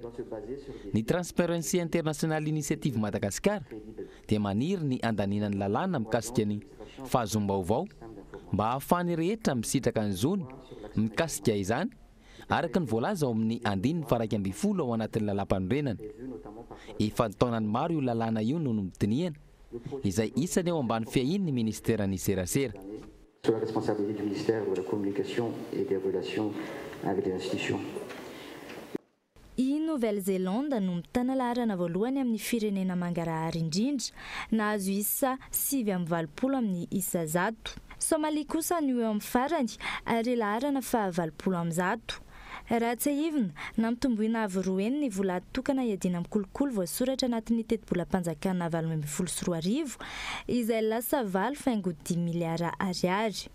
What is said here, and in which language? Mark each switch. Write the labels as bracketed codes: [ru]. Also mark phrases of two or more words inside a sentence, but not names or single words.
[mg] Ny Transparency International Initiative Madagascar dia maniry ny andaninan'ny lalàna mikasika ny fahazom-baovao mba ahafahany rehetra misitraka ny zony mikasika izany araka ny voalaza ao amin'ny 120 ao anatin'ny lalam-panorenana. Efa taonany maro io lalàna io no nomidiniana izay isany eo ambany fiahin'ny ministeran'ny serasera. [fr] Sur la responsabilité du ministère de la communication et des relations avec les institutions. [mg] I Nouvelle-Zélande no mitana laharana voalohany amin'ny firenena mangarahara indrindra, nahazo isa 7.20 amin'ny isa zato. Somalia kosa no eo amin'ny farany ary laharana 20.0. Raha tsy ahivina, nampitomboina avy roa eny ny vola tokana iadiana amin'ny kolikoly voasoratra anatin'ny teti-bolam-panjakana 2024 izay lasa 4.10 miliara ariary.